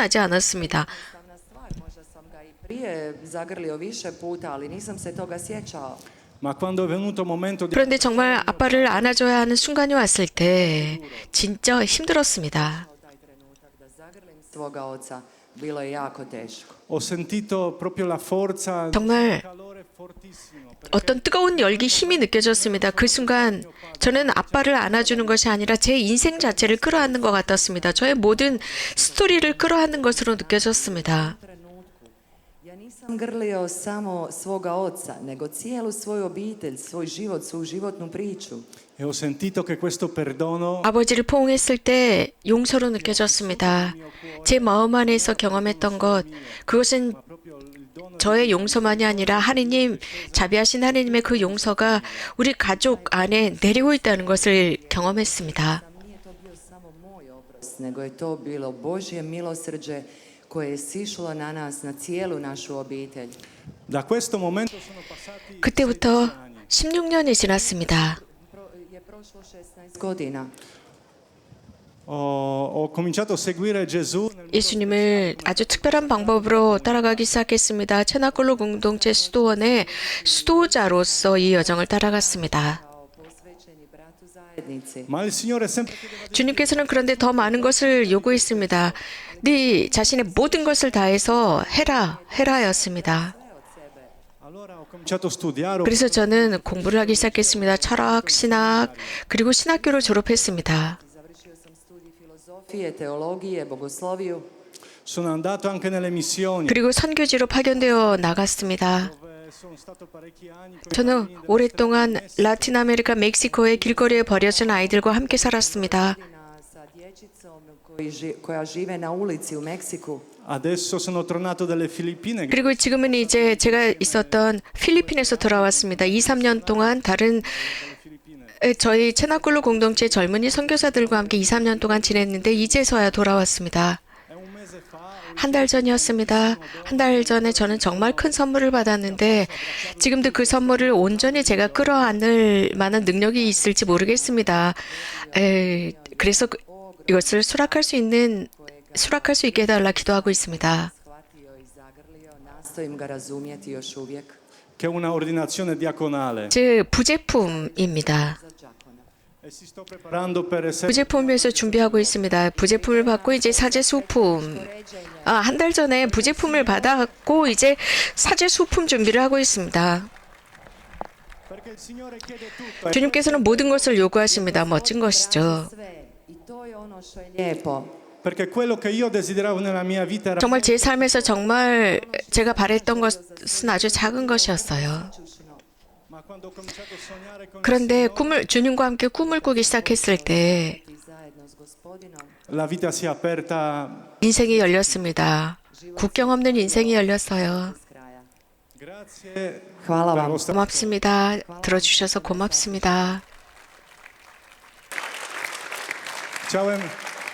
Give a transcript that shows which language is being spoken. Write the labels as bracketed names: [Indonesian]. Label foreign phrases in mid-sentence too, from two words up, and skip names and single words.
[Croatian] Jednostavna stvar, možda sam ga prije zagrlio više puta, ali nisam se toga sjećao. [Italian] Ma quando è venuto il momento di [Korean] 그런데 정말 아빠를 안아줘야 하는 순간이 왔을 때 진짜 힘들었습니다. [Croatian] Taj trenutak da zagrlim svoga oca bilo je jako teško. [Italian] ho sentito proprio la forza, [Korean] 정말 [Italian] il calore fortissimo. [Korean] 어떤 뜨거운 열기 힘이 느껴졌습니다. 그 순간 저는 아빠를 안아주는 것이 아니라 제 인생 자체를 끌어안는 것 같았습니다. 저의 모든 스토리를 끌어안는 것으로 느껴졌습니다. [Croatian] Ja nisam grlio samo svoga oca, nego cijelu svoju obitelj, svoj život, svoju životnu priču. [Italian] E ho sentito che questo perdono [Korean] 아버지를 포옹했을 때 용서로 느껴졌습니다. 제 마음 안에서 경험했던 것, 그것은 [Italian] proprio il dono [Korean] 저의 용서만이 아니라 하느님, 자비하신 하느님의 그 용서가 우리 가족 안에 내리고 있다는 것을 경험했습니다. [Croatian] Nije to bio samo moj oprost, nego je to bilo Božje milosrđe koje je sišlo na nas, na cijelu našu obitelj. [Italian] da questo momento sono passati [Korean] 그때부터 16년이 지났습니다. [Croatian] Je prošlo 16 godina. [Italian] ho cominciato a seguire Gesù nel [Korean] 예수님을 아주 특별한 방법으로 따라가기 시작했습니다. 체나콜로 공동체 수도원의 수도자로서 이 여정을 따라갔습니다. [Croatian] Kao posvećeni bratu zajednici. [Italian] ma il Signore sempre chiedeva [Korean] 주님께서는 그런데 더 많은 것을 요구했습니다. 네 자신의 모든 것을 다해서 해라였습니다. [Italian] allora ho cominciato a studiare [Korean] 그래서 저는 공부를 하기 시작했습니다. 철학, 신학, 그리고 신학교를 졸업했습니다. [Croatian] Završio sam studij filozofije, teologije, bogosloviju. [Italian] sono andato anche nelle missioni [Korean] 그리고 선교지로 파견되어 나갔습니다. [Italian] dove sono stato parecchi anni con i [Korean] 저는 [Italian] bambini delle [Korean] 오랫동안 라틴 아메리카 멕시코의 길거리에 버려진 아이들과 함께 살았습니다. [Croatian] Sa dječicom koja žive na ulici u Meksiku. [Italian] adesso sono tornato dalle Filippine [Korean] 그리고 지금은 이제 제가 있었던 필리핀에서 돌아왔습니다. 2, 3년 동안 다른 저희 체나콜로 공동체 젊은이 선교사들과 함께 2, 3년 동안 지냈는데 이제서야 돌아왔습니다. [Italian] è un mese fa [Korean] 한 달 전이었습니다. 한 달 전에 저는 정말 큰 선물을 받았는데 지금도 그 선물을 온전히 제가 끌어안을 만한 능력이 있을지 모르겠습니다. 그래서 이것을 수락할 수 있게 해달라 기도하고 있습니다. [Croatian] Shvatio i zagrlio, nastojim ga razumjeti još uvijek. [Italian] che è una ordinazione diaconale [Korean] 즉 부제품입니다. [Croatian] Za đakona. [Italian] e si sto preparando per essere [Korean] 부제품을 위해서 준비하고 있습니다. 부제품을 받고 이제 사제 소품. 한 달 전에 부제품을 받았고 이제 사제 소품 준비를 하고 있습니다. [Italian] perché il Signore chiede tutto [Korean] 주님께서는 모든 것을 요구하십니다. 멋진 것이죠. [Croatian] Sve. I to je ono što je lijepo. [Italian] perché quello che io desideravo nella mia vita era [Korean] 정말 제 삶에서 정말 제가 바랬던 것은 아주 작은 것이었어요. [Italian] ma quando ho cominciato a sognare con [Korean] 그런데 주님과 함께 꿈을 꾸기 시작했을 때 [Croatian] I zajedno s Gospodinom. [Italian] la vita si è aperta [Korean] 인생이 열렸습니다. 국경 없는 인생이 열렸어요. [Croatian] S kraja. [Italian] grazie [Croatian] Hvala [Italian] per [Croatian] vam. [Italian] vostra [Korean] 고맙습니다. 들어주셔서 고맙습니다. [Italian] ciao